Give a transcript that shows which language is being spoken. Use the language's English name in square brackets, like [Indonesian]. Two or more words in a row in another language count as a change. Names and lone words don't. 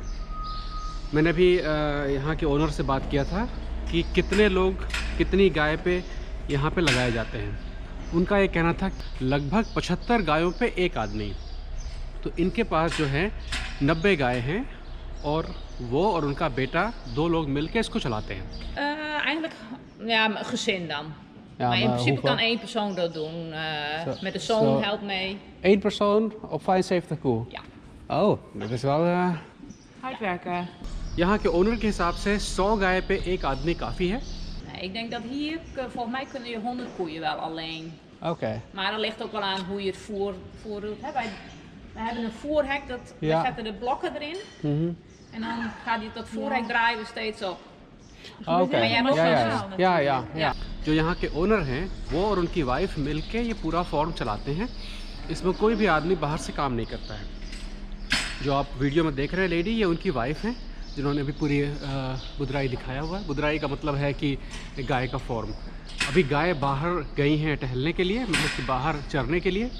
[Hindi] मैंने भी यहाँ के ओनर से बात किया था कि कितने लोग कितनी गाय पे यहाँ पे लगाए जाते हैं। उनका ये कहना था लगभग 75 गायों पे एक आदमी। तो इनके पास जो है 90 गाय हैं और वो और उनका बेटा 2 लोग मिलकर इसको चलाते हैं। [Dutch] Eigenlijk ja, een gezin dan. Ja, maar in maar principe hoeveel? kan één persoon dat doen. Met de zoon zo- helpt mee. 1 persoon op 75 koe? Ja. Oh, dat is wel... Hard werken. [Hindi] यहाँ के ओनर के हिसाब से 100 गाय पे एक आदमी काफ़ी है। [Dutch] Nee, ik denk dat hier, volgens mij kunnen je 100 koeien wel alleen. Oké. Maar dat ligt ook wel aan hoe je het voer doet. Hè? We hebben een voerhek, we Ja. zetten de blokken erin. En dan gaat dat voerhek draaien we steeds op. [Hindi] ओके, [Dutch] Maar jij hebt ook [Hindi] या [Dutch] zo'n [Hindi] या [Dutch] zaal [Hindi] या या [Dutch] natuurlijk. [Hindi] या जो यहाँ के ओनर हैं वो और उनकी वाइफ मिलके ये पूरा फार्म चलाते हैं। इसमें कोई भी आदमी बाहर से काम नहीं करता है। जो आप वीडियो में देख रहे हैं लेडी, ये उनकी वाइफ हैं जिन्होंने अभी पूरी बुदराई दिखाया हुआ है। बुदराई का मतलब है कि गाय का फार्म। अभी गाय बाहर गई हैं टहलने के लिए, मतलब कि बाहर चरने के लिए।